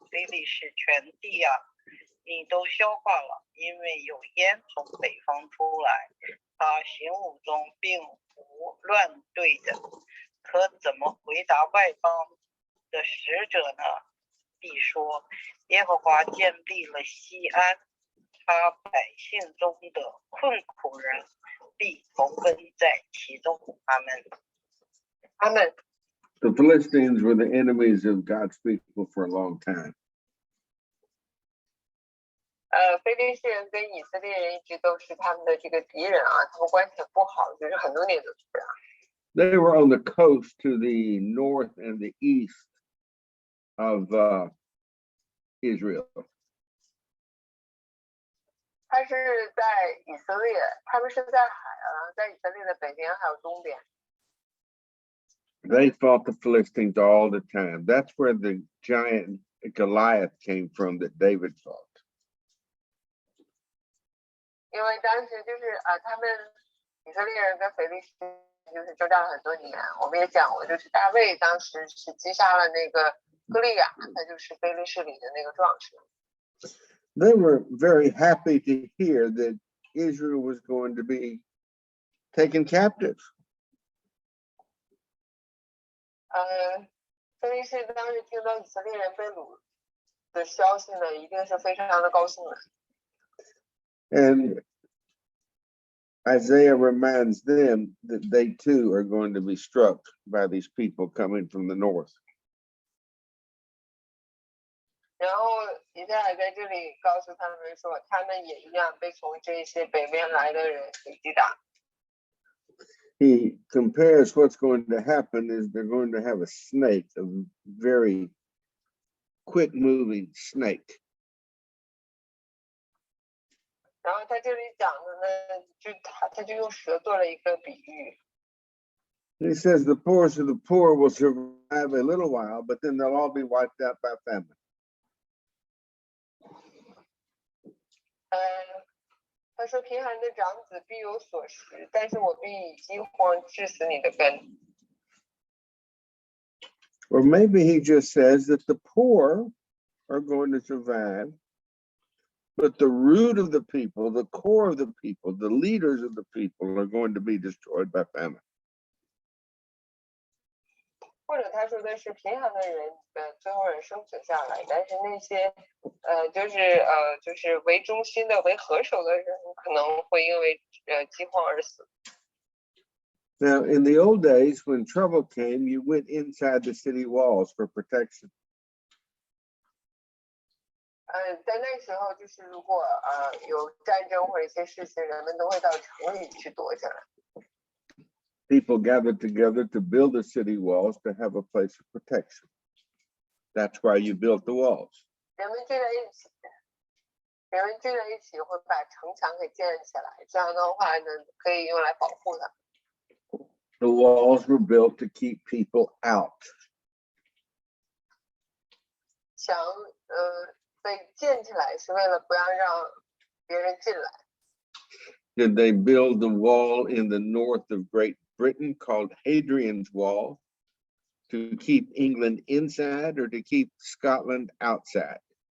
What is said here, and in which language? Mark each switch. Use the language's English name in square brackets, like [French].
[Chinese] 非利士全地啊，你都消化了，因为有烟从北方出来，他行伍中并无乱队的。可怎么回答外邦的使者呢？必说，耶和华建立了西安，他百姓中的困苦人必投奔在其中。阿门。他们 [English] The Philistines were the enemies of God's people for a long time. [Chinese] 非利士人跟以色列人一直都是他们的这个敌人啊，他们关系很不好，就是很多年都是这样。 [English] They were on the coast to the north and the east of Israel. [Chinese] 他是在以色列，他们是在以色列的北边还有东边。 [English] They fought the Philistines all the time. That's where the giant Goliath came from that David fought. [Chinese] 因为当时就是他们以色列人跟腓利士就是征战了很多年。我们也讲过，就是大卫当时是击杀了那个歌利亚，他就是腓利士里的那个壮士。 [English] They were very happy to hear that Israel was going to be taken captive. [Chinese] 腓利士当时听到以色列人被掳的消息呢，一定是非常的高兴的。 [English] And Isaiah reminds them that they too are going to be struck by these people coming from the north. [Chinese] 然后以赛亚在这里告诉他们说，他们也一样被从这些北面来的人给击打。 [English] He compares what's going to happen is they're going to have a snake, a very quick moving snake. [Chinese] 然后他这里讲的呢，他就用蛇做了一个比喻。 [English] He says the poorest of the poor will survive a little while, but then they'll all be wiped out by famine. [Chinese] 他说贫寒的长子必有所食，但是我必以饥荒致死你的根。 [English] Or maybe he just says that the poor are going to survive, but the root of the people, the core of the people, the leaders of the people are going to be destroyed by famine. [Chinese] 或者他说的是贫寒的人最后人生存下来，但是那些就是为中心的为合手的人可能会因为饥荒而死。 [English] Now, in the old days, when trouble came, you went inside the city walls for protection. [Chinese] 在那时候，就是如果有战争或者一些事情，人们都会到城里去躲起来。 [English] People gathered together to build the city walls to have a place of protection. That's why you built the walls. [Chinese] 人们聚在一起会把城墙给建起来，这样的话呢，可以用来保护它。 [English] The walls were built to keep people out. [Chinese] 墙被建起来是为了不要让别人进来。 [English] Did they build the wall in the north of Great Britain called Hadrian's Wall to keep England inside or to keep Scotland outside?